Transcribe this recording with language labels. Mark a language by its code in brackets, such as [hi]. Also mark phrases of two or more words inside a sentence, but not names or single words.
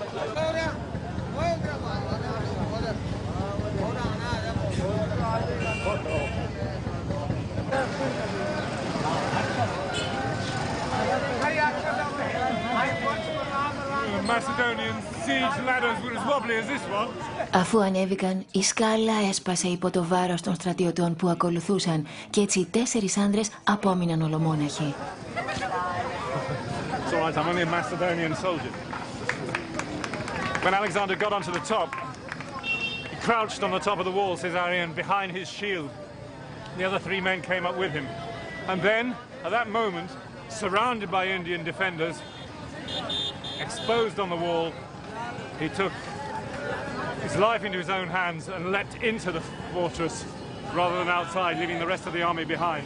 [en] Macedonian siege ladders were as wobbly as this one. [el] Αφού ανέβηκαν, η σκάλα έσπασε υπό το βάρος των στρατιωτών που ακολουθούσαν και έτσι οι 4 άντρες απόμειναν ολομόναχοι. [en] It's all right, I'm only a Macedonian soldier. When Alexander got onto the top, he crouched on the top of the wall, says Arrian, behind his shield. The other 3 men came up with him. And then, at that moment, surrounded by Indian defenders, exposed on the wall, he took his life into his own hands and leapt into the fortress rather than outside, leaving the rest of the army behind.